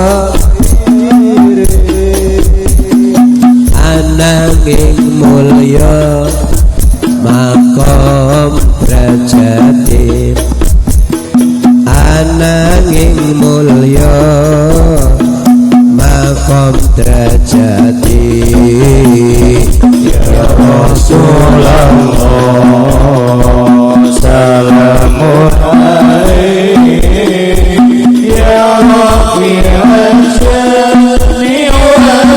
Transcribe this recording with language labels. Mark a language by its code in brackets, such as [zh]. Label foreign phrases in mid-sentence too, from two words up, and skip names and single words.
[jv] ananging mulya makom derajate ananging mulya makom derajate [ar] يا رسول الله سلام عليه يا ربي أشاني و